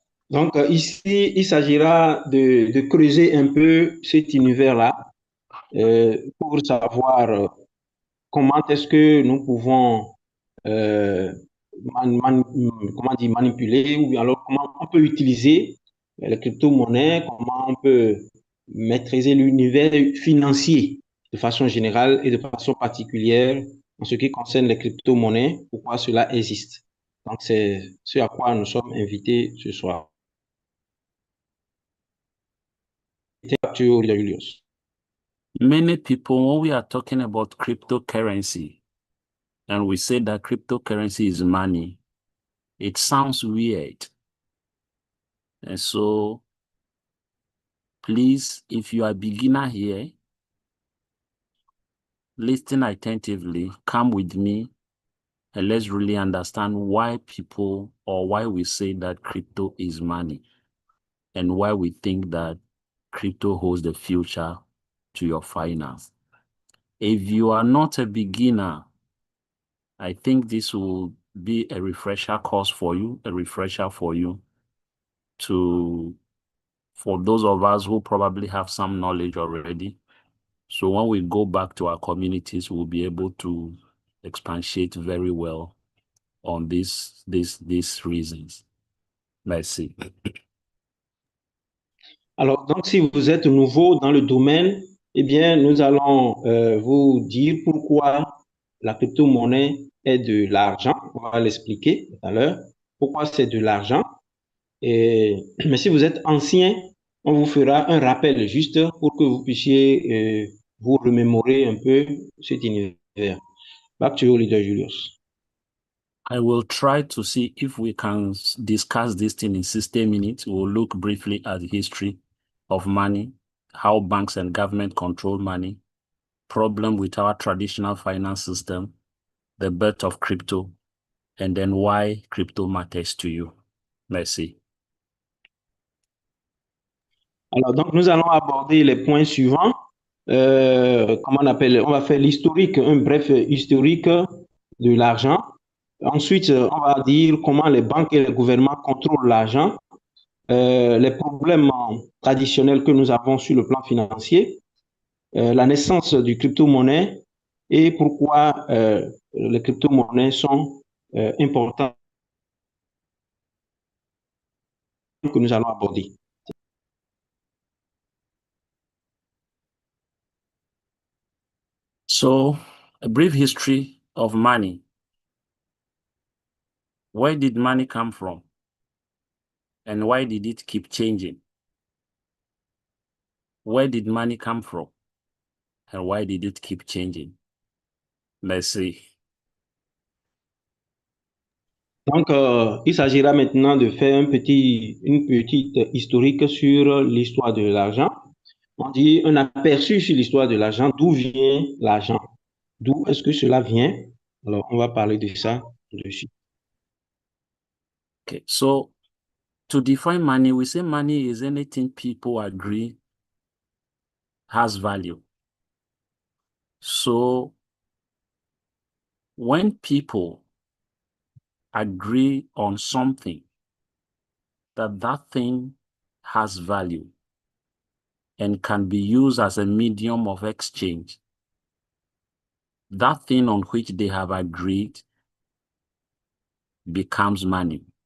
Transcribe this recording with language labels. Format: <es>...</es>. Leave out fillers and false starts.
<fr>Donc, ici, il s'agira de creuser un peu cet univers-là pour savoir comment est-ce que nous pouvons comment dire, manipuler ou alors comment on peut utiliser les crypto-monnaies, comment on peut maîtriser l'univers financier de façon générale et de façon particulière en ce qui concerne les crypto-monnaies, pourquoi cela existe. Donc, c'est ce à quoi nous sommes invités ce soir.</fr> <en>Many people, when we are talking about cryptocurrency, and we say that cryptocurrency is money, it sounds weird. And so, please, if you are a beginner here, listen attentively, come with me, and let's really understand why people or why we say that crypto is money and why we think that crypto holds the future to your finance. If you are not a beginner, I think this will be a refresher course for you, a refresher for you for those of us who probably have some knowledge already. So when we go back to our communities, we'll be able to expatiate very well on these reasons.</en> <fr>Merci. Alors, donc, si vous êtes nouveau dans le domaine, eh bien, nous allons vous dire pourquoi la crypto-monnaie est de l'argent. On va l'expliquer tout à l'heure. Pourquoi c'est de l'argent. Mais si vous êtes ancien, on vous fera un rappel juste pour que vous puissiez vous remémorer un peu cet univers.</fr> <en>Back to you, Leader Julius. I will try to see if we can discuss this thing in 60 minutes. We'll look briefly at the history of money, how banks and government control money, problem with our traditional finance system, the birth of crypto, and then why crypto matters to you.</en> <fr>Merci. Alors, donc, nous allons aborder les points suivants. Comment on appelle? On va faire l'historique, un bref historique de l'argent. Ensuite, on va dire comment les banques et les gouvernements contrôlent l'argent, les problèmes traditionnels que nous avons sur le plan financier, la naissance du crypto-monnaie et pourquoi les crypto-monnaies sont importantes que nous allons aborder.</fr> <en>So, a brief history of money. Where did money come from? And why did it keep changing? Where did money come from? And why did it keep changing?</en> <fr>Merci. Donc, il s'agira maintenant de faire une petite historique sur l'histoire de l'argent. On dit un aperçu sur l'histoire de l'argent, d'où vient l'argent, d'où est-ce que cela vient. Alors, on va parler de ça dessus.</fr> <en>Okay, so to define money, we say money is anything people agree has value. So when people agree on something, that thing has value and can be used as a medium of exchange, that thing on which they have agreed becomes money.</en>